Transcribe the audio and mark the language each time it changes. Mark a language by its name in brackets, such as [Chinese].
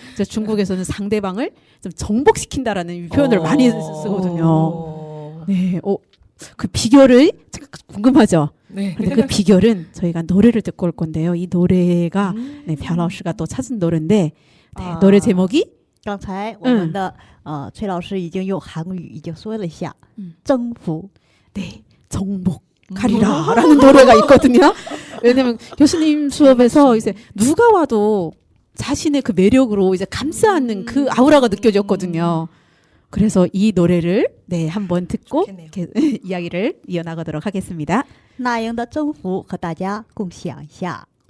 [Korean] 그래서 중국에서는 상대방을 좀 정복시킨다라는 표현을 많이 쓰거든요. 네, 그 비결을 궁금하죠. 네. 근데 그 비결은 저희가 노래를 듣고 올 건데요. 이 노래가 네, 별老师가 또 찾은 노래인데 네, 노래 제목이 [Chinese] 刚才我们的崔老师已经用韩语已经说了一下，征服。 [Korean] 네, 정복하리라라는 노래가 있거든요. 왜냐면 교수님 수업에서 이제 누가 와도 자신의 그 매력으로 이제 감싸는 그 아우라가 느껴졌거든요. 그래서 이 노래를 네, 한번 듣고 좋겠네요. 이렇게 이야기를 이어나가도록 하겠습니다. [Chinese] 那英的征服和大家共享一下。